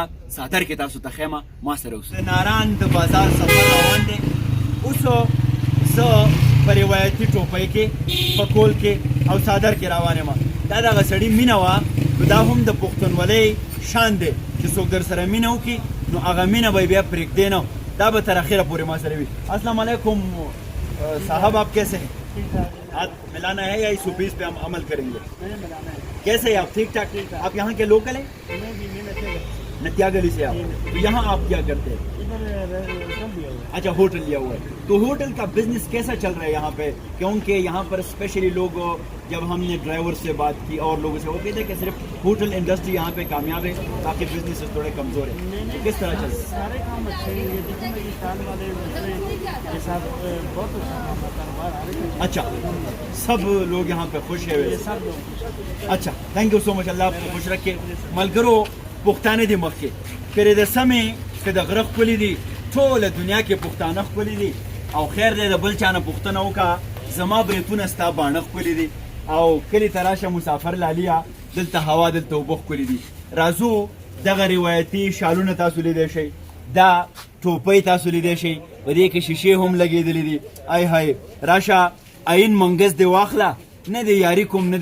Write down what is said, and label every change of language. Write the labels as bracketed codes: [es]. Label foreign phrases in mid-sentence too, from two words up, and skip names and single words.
[ps] ساتر کې تاسو ته خیمه ما سره اوسئ د ناران د بازار سفر روان دی اوس زه په روایتي ټوپۍ کې په کول کې او څادر کې روان یم دا دغه سړي مینه وه نو دا هم د پښتونولۍ شان دی چې څوک در سره مینه وکړي نو هغه مینه به یې بیا پرېږدی نه دا به تر اخره پورې ما سره وي [ar] السلام علیکم [ur] صاحب آپ کیسے ہیں ہاتھ ملانا ہے یا اس 20 پہ ہم عمل کریں گے کیسے ہیں آپ ٹھیک ٹھاک آپ یہاں کے لوکل ہیں نتیا گلی سے آپ تو یہاں آپ کیا کرتے ہیں اچھا ہوٹل لیا ہوا ہے تو ہوٹل کا بزنس کیسا چل رہا ہے یہاں پہ کیونکہ یہاں پر اسپیشلی لوگ جب ہم نے ڈرائیور سے بات کی اور لوگوں سے وہ کہتے ہیں کہ صرف [en] hotel industry [ur] یہاں پہ کامیاب ہے باقی بزنس تھوڑے کمزور ہے کس طرح چل رہا ہے سارے کام اچھے ہیں یہ دیکھیں کہ سال والے کے ساتھ بہت اچھا اچھا سب لوگ یہاں پہ خوش ہیں سب لوگ [ps] اچھا [en] thank you so much [ur] اللہ آپ کو خوش رکھے [ps] ملګرو پښتانه دي مخکې پرې د سمې که د غره ښکلي دي ټوله دنیا کې پښتانه ښکلي دي او خیر دی د بل چا نه پوښتنه وکړه زما بریتونه ستا باڼه ښکلي دي او کلي ته راشه مسافر لاليه دلته هوا دلته اوبه ښکلي دي راځو دغه روایتي شالونه تاسو لیدی شئ دا ټوپۍ تاسو لیدی شئ په دې کې شیشې هم لګېدلې دي ای های راشه آیین منګز دې واخله نه دې یاري کوم نه